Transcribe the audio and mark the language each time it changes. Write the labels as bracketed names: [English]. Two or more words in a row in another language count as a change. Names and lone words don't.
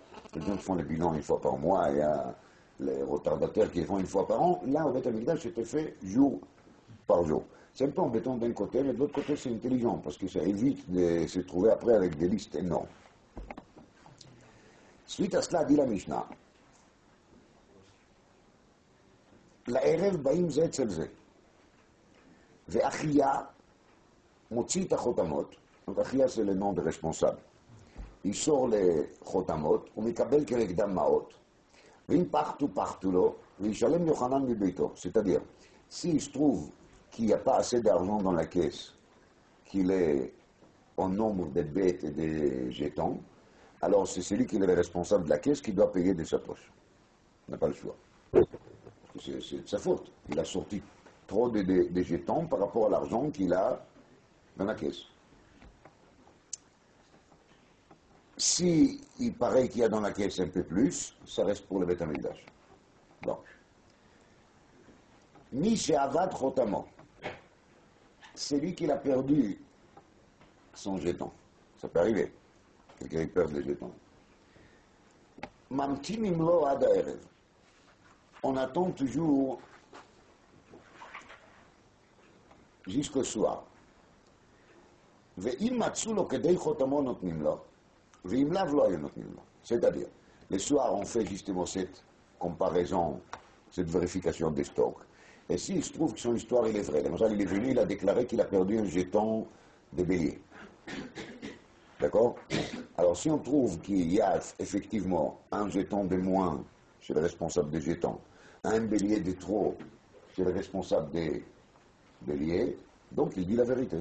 [French] Les gens qui font les bilans une fois par mois, il y a les retardataires qui les font une fois par an. Là, au Beth Amikdash, c'était fait jour par jour. C'est un peu embêtant d'un côté, mais de l'autre côté, c'est intelligent, parce que ça évite de se trouver après avec des listes énormes. Suite à cela, dit la Mishnah, [Hebrew] לערב באים זה אצל זה, ואחיה מוציא את החותמות, [French] donc אחיה c'est le nom de responsable, il sort les [Hebrew] חותמות, הוא מקבל כנגדם מעות, ואם פחתו לו, וישלם יוחנן מביתו, [French] c'est-à-dire, s'il se trouve qu'il n'y a pas assez d'argent dans la caisse, qu'il est au nombre de bêtes et de jetons, alors c'est celui qui est le responsable de la caisse qui doit payer de sa poche. On n'a pas le choix. C'est de sa faute. Il a sorti trop de jetons par rapport à l'argent qu'il a dans la caisse. Si il paraît qu'il y a dans la caisse un peu plus, ça reste pour le Beth Amikdash. Donc, [Hebrew] מי שאבד חותמו, [French] c'est lui qui a perdu son jeton. Ça peut arriver. Quelqu'un perd les jetons. [Hebrew] ממתינים לו עד הערב. [French] On attend toujours jusqu'au soir. [Hebrew] ואם מצאו לו כדי חותמו נותנים לו, ואם לאו לא היו נותנים לו. [French] C'est-à-dire, le soir, on fait justement cette comparaison, cette vérification des stocks. Et s'il se trouve que son histoire il est vraie, il est venu, il a déclaré qu'il a perdu un jeton de bélier. D'accord? Alors si on trouve qu'il y a effectivement un jeton de moins chez le responsable des jetons, un bélier de trop chez le responsable des béliers, donc il dit la vérité.